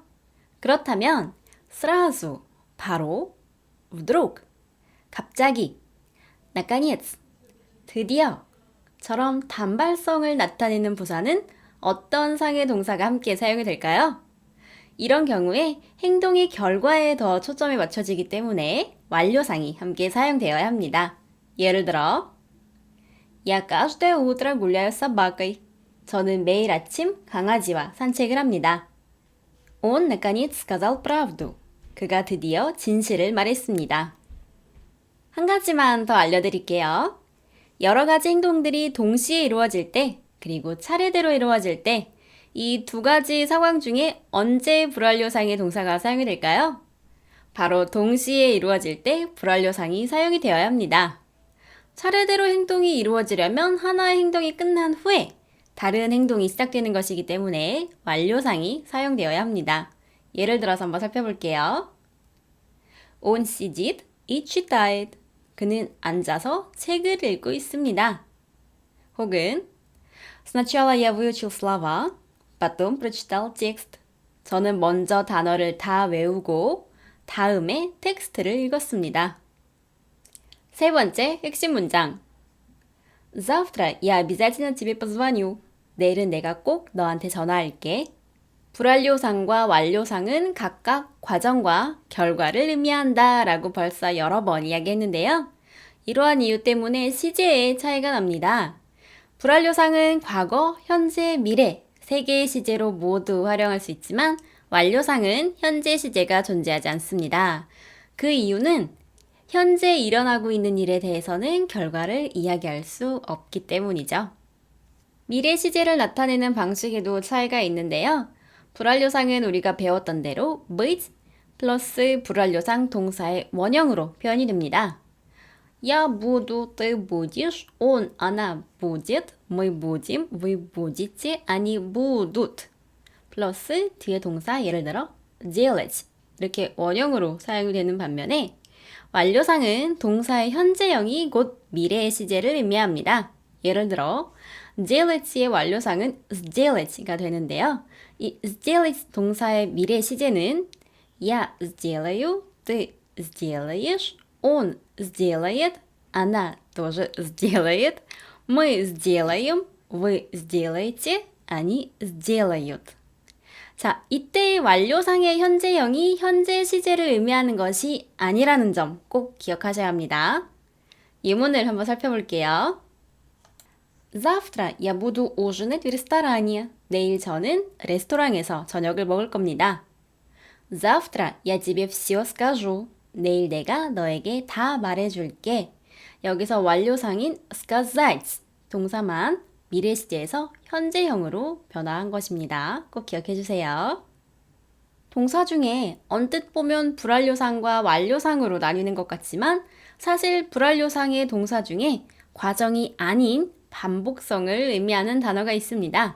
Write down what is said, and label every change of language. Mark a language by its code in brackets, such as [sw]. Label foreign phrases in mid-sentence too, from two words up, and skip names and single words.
[ko] 그렇다면 сразу, 바로, вдруг, 갑자기, наконец, 드디어처럼 단발성을 나타내는 부사는 어떤 상의 동사가 함께 사용이 될까요? 이런 경우에 행동의 결과에 더 초점이 맞춰지기 때문에 완료상이 함께 사용되어야 합니다. 예를 들어 [ru] Я каждое утро гуляю с собакой. [ko] 저는 매일 아침 강아지와 산책을 합니다. [ru] Он наконец сказал правду. [ko] 그가 드디어 진실을 말했습니다. 한 가지만 더 알려드릴게요. 여러 가지 행동들이 동시에 이루어질 때, 그리고 차례대로 이루어질 때, 이 두 가지 상황 중에 언제 불완료상의 동사가 사용이 될까요? 바로 동시에 이루어질 때 불완료상이 사용이 되어야 합니다. 차례대로 행동이 이루어지려면 하나의 행동이 끝난 후에 다른 행동이 시작되는 것이기 때문에 완료상이 사용되어야 합니다. 예를 들어서 한번 살펴볼게요. [ru] Он сидит и читает. [ko] 그는 앉아서 책을 읽고 있습니다. [ru] 혹은 Сначала я выучил слова, потом прочитал текст. [ko] 저는 먼저 단어를 다 외우고 다음에 텍스트를 읽었습니다. 세 번째 핵심 문장. [ru] Завтра я обязательно тебе позвоню. [ko] 내일은 내가 꼭 너한테 전화할게. 불완료상과 완료상은 각각 과정과 결과를 의미한다 라고 벌써 여러 번 이야기했는데요. 이러한 이유 때문에 시제에 차이가 납니다. 불완료상은 과거, 현재, 미래 세 개의 시제로 모두 활용할 수 있지만 완료상은 현재 시제가 존재하지 않습니다. 그 이유는 현재 일어나고 있는 일에 대해서는 결과를 이야기할 수 없기 때문이죠. 미래 시제를 나타내는 방식에도 차이가 있는데요. 불완료상은 우리가 배웠던 대로 быть 플러스 불완료상 동사의 원형으로 표현이 됩니다. [ru] Я буду, ты будешь, он, она будет, мы будем, вы будете, они будут. [ko] 플러스 뒤에 동사 예를 들어 делать 이렇게 원형으로 사용이 되는 반면에 완료상은 동사의 현재형이 곧 미래의 시제를 의미합니다. 예를 들어 делат의 완료상은 сделат가 되는데요. 이 сделать 동사의 미래 시제는 [ru] Я сделаю, ты сделаешь, он сделает, она тоже сделает, мы сделаем, вы сделаете, они сделают. [ko] 자, 이때의 완료상의 현재형이 현재 시제를 의미하는 것이 아니라는 점 꼭 기억하셔야 합니다. 예문을 한번 살펴볼게요. [ru] Завтра я буду ужинать в ресторане. [ko] 내일 저는 레스토랑에서 저녁을 먹을 겁니다. [ru] Завтра я тебе все скажу. [ko] 내일 내가 너에게 다 말해줄게. 여기서 완료상인 сказать 동사만 미래 시제에서 현재형으로 변화한 것입니다. 꼭 기억해 주세요. 동사 중에 언뜻 보면 불완료상과 완료상으로 나뉘는 것 같지만 사실 불완료상의 동사 중에 과정이 아닌 반복성을 의미하는 단어가 있습니다.